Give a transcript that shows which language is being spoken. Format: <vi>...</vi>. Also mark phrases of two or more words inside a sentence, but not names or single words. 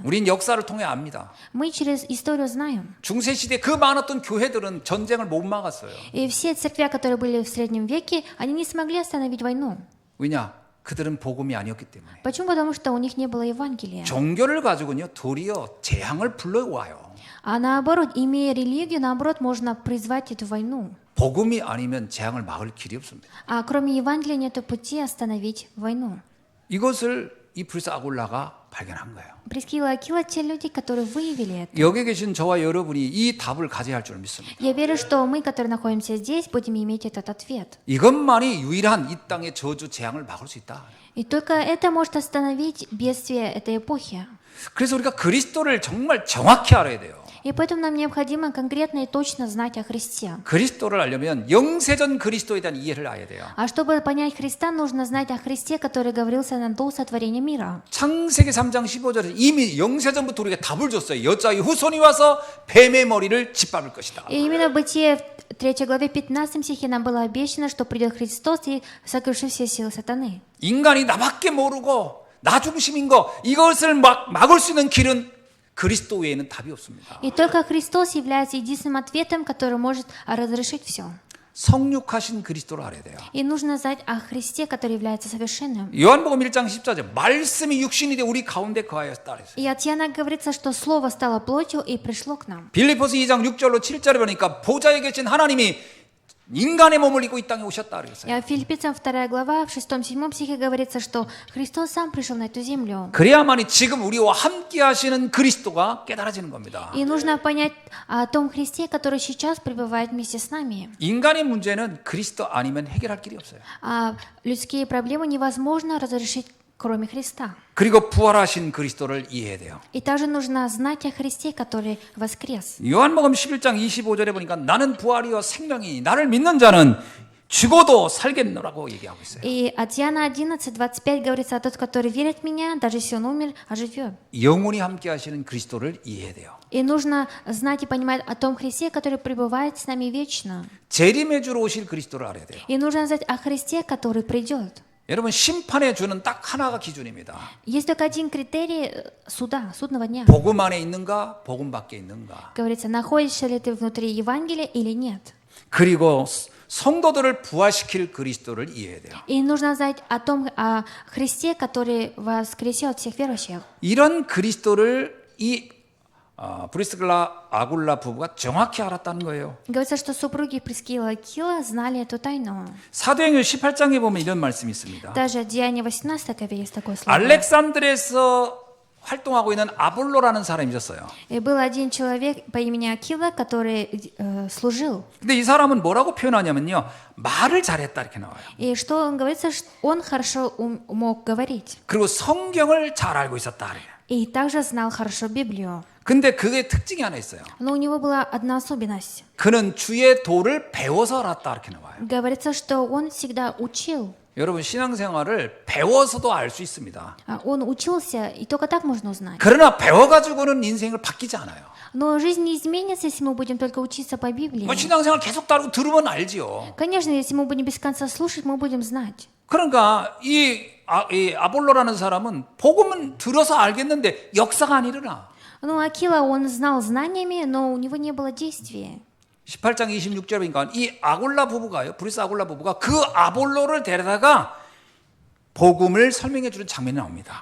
<ko>우린 역사를 통해 압니다.</ko> <ru>Мы через историю знаем.</ru> <ko>중세 시대 그 많았던 교회들은 전쟁을 못 막았어요.</ko> <ru>И все церкви, которые были в Среднем веке, они не смогли остановить войну.</ru> <ko>왜냐? 그들은 복음이 아니었기 때문에.</ko> <ru>Почему? Потому что у них не было Евангелия.</ru> <ko>종교를 가지고는요, 도리어 재앙을 불러와요.</ko> <ru>А наоборот, имея религию, наоборот, можно призвать эту войну.</ru> <ko>복음이 아니면 재앙을 막을 길이 없습니다.</ko> <ru>А кроме Евангелия нет пути остановить войну.</ru> <ko>이것을 이 프리스 아굴라가 발견한 거예요.</ko> <ru>Прискила и Акила те люди, которые выявили это.</ru> <ko>여기 계신 저와 여러분이 이 답을 가져야 할 줄 믿습니다.</ko> <ru>Я верю, что мы, которые находимся здесь, будем иметь этот ответ.</ru> <ko>이것만이 유일한 이 땅의 저주 재앙을 막을 수 있다.</ko> <ru>И только это может остановить бедствие этой эпохи.</ru> <ko>그래서 우리가 그리스도를 정말 정확히 알아야 돼요.</ko> <ru>И поэтому нам необходимо конкретно и точно знать о Христе.</ru> <ko>그리스도를 알려면 영세전 그리스도에 대한 이해를 알아야 돼요.</ko> <ru>А чтобы понять Христа, нужно знать о Христе, который говорился нам до сотворения мира.</ru> <ko>창세기 3장 15절에 이미 영세전부터 우리가 답을 줬어요. 여자의 후손이 와서 뱀의 머리를 짓밟을 것이다.</ko> <ru>И именно в Бытие 3 главе 15 стихе нам было обещано, что придет Христос и сокрушит все силы сатаны.</ru> <ko>인간이 나밖에 모르고 나 중심인 거 이것을 막을 수 있는 길은 그리스도 외에는 답이 없습니다.</ko> <ru>И только Христос является единственным ответом, который может разрешить все.</ru> <ko>성육하신 그리스도를 알아야 돼요.</ko> <ru>И нужно знать о Христе, который является совершенным.</ru> <ko>요한복음 1장 14절 말씀이 육신이 돼 우리 가운데 거하였다 그랬어요.</ko> <ru>И от Иоанна говорится, что Слово стало плотью и пришло к нам.</ru> <ko>빌립보서 2장 6절로 7절에 보니까 보좌에 계신 하나님이 인간의 몸을 입고 이 땅에 오셨다 그랬어요.</ko> <ru>И Филиппийцам 2 глава, в 6-7 стихе говорится, что Христос сам пришел на эту землю.</ru> <ko>그래야만이 지금 우리와 함께 하시는 그리스도가 깨달아지는 겁니다.</ko> <ru>И нужно понять о том Христе, который сейчас пребывает вместе с нами.</ru> <ko>인간의 문제는 그리스도 아니면 해결할 길이 없어요.</ko> <ru>А людские проблемы невозможно разрешить, кроме Христа.</ru> <ko>그리고 부활하신 그리스도를 이해해야 돼요.</ko> <ru>И также нужно знать о Христе, который воскрес.</ru> <ko>요한복음 11장 25절에 보니까 나는 부활이요 생명이니 나를 믿는 자는 죽어도 살겠노라고 얘기하고 있어요.</ko> <ru>И от Иоанна 11:25 говорится, а тот, который верит в меня, даже если он умер, оживет.</ru> <ko>영원히 함께 하시는 그리스도를 이해해야 돼요.</ko> <ru>И нужно знать и понимать о том Христе, который пребывает с нами вечно.</ru> <ko>재림의 주로 오실 그리스도를 알아야 돼요.</ko> <ru>И нужно знать о Христе, который придет.</ru> <ko>여러분 심판의 주는 딱 하나가 기준입니다.</ko> <ru>Есть только один критерий суда, судного дня.</ru> <ko>복음 안에 있는가, 복음 밖에 있는가.</ko> <ru>Говорится, находишься ли ты внутри Евангелия или нет.</ru> <ko>그리고 성도들을 부활시킬 그리스도를 이해해야 돼요.</ko> <ru>И нужно знать о том о Христе, который воскресет всех верующих.</ru> <ko>이런 그리스도를 이 브리스길라 아굴라 부부가 정확히 알았다는 거예요.</ko> <ru>Говорится, что супруги Прискила и Акила знали эту тайну.</ru> <ko>사도행전 18장에 보면 이런 말씀이 있습니다.</ko> <ru>Даже в Деянии 18 главе есть такое слово.</ru> <ko>알렉산드리아에서 활동하고 있는 아볼로라는 사람이 있었어요.</ko> <ru>И был один человек по имени Акила, который служил.</ru> <ko>근데 이 사람은 뭐라고 표현하냐면요. 말을 잘했다 이렇게 나와요.</ko> <ru>И что он говорится, что он хорошо мог говорить.</ru> <ko>그리고 성경을 잘 알고 있었다.</ko> <ru>И также знал хорошо Библию.</ru> <ko>근데 그게 특징이 하나 있어요.</ko> <ru>Но у него была одна особенность.</ru> <ko>그는 주의 도를 배워서 알았다 이렇게 나와요.</ko> <ru>Говорится, что он всегда учил.</ru> <ko>여러분 신앙생활을 배워서도 알 수 있습니다.</ko> <ru>Он учился, и только так можно узнать.</ru> <ko>그러나 배워가지고는 인생을 바뀌지 않아요.</ko> <ru>Но жизнь не изменится, если мы будем только учиться по Библии.</ru> <ko>뭐 신앙생활 계속 따르고 들으면 알지요.</ko> <ru>Конечно, если мы будем без конца слушать, мы будем знать.</ru> <ko>그러니까 이 아볼로라는 사람은 복음은 들어서 알겠는데 역사가 안 일어나.</ko> <ru>Ну, Акила, он знал знаниями, но у него не было действия.</ru> <ko>18장 26절에 보니까 이 아골라 부부가요. 브리스 아골라 부부가 그 아볼로를 데려다가 복음을 설명해 주는 장면이 나옵니다.</ko>